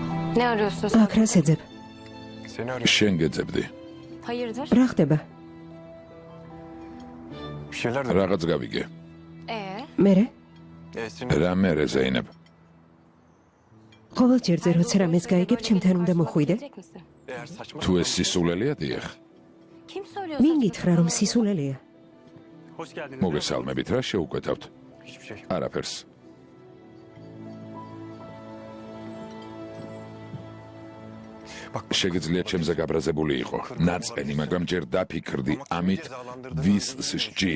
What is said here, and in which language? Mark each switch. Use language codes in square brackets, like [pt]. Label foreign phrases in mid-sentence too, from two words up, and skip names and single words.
[tr] Ne arıyorsun sen? [ka] აქ რას ეძებ? შენ გეძებდი. [tr] Hayırdır? [ka] რა ხდება? რაღაც გავიგე. მერე? რა მერე ზეინებ? ყოველ ჯერზე როცა რამეს გაიგებ, ჩემთან უნდა მოხვიდე? [tr] Gelecek misin? [ka] თუ ეს სისულელია დიახ. [tr] Kim söylüyor? [ka] ვინ გითხრა რომ სისულელეა? მოგესალმებით, რა შეუკვეთავთ? არაფერს. შეგიძლია ჩემზე გაბრაზებული იყო. ნაწყენი, მაგრამ ჯერ დაფიქრდი, ამით ვის სჯი.